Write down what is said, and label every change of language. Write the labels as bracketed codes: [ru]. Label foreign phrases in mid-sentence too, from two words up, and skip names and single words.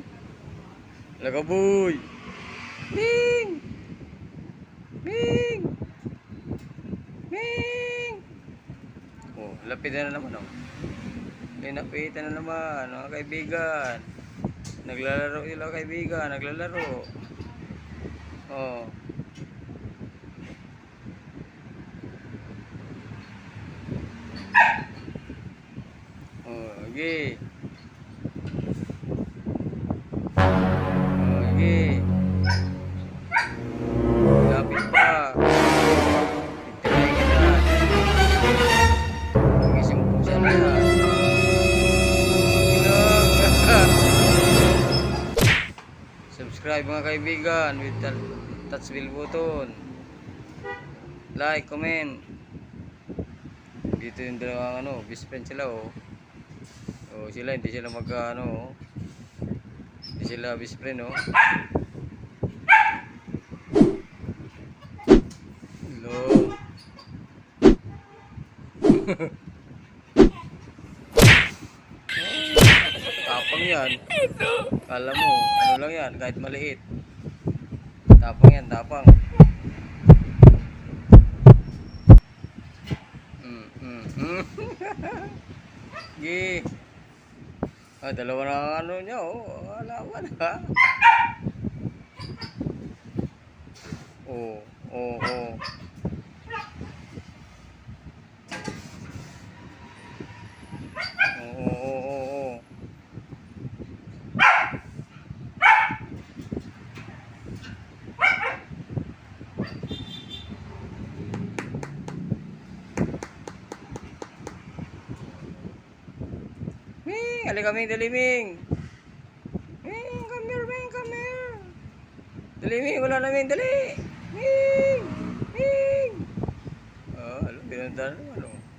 [tl] Lagaboy! Ming! Ming! Ming! Oh, lapitan na naman oh. Linapitan na naman mga kaibigan. Naglalaro sila kaibigan, naglalaro. Oh. Oh, okay. Oh, okay. Lapit pa. Pagtirahin kita. Magising po siya na yan. Subscribe mga kaibigan [en] with touch bell button. [tl] Like, comment. Dito yung dalawang best friend sila oh. Oh, sila hindi sila hindi sila best friend oh. Hello. Tapang yan. Kala mo, ano lang yan, kahit maliit. Tapang yan, tapang. Gi. Ah, dalawa na niya oh. Alawan ha. Oh, oh, oh. Oh, oh, oh, oh. Ming, ali kami dali Ming. Ming, [en] come here, Ming, come here. [tl] Dali Ming, wala na Ming, dali. Ming, Ming. Oh, alam, pinuntahan mo, ano.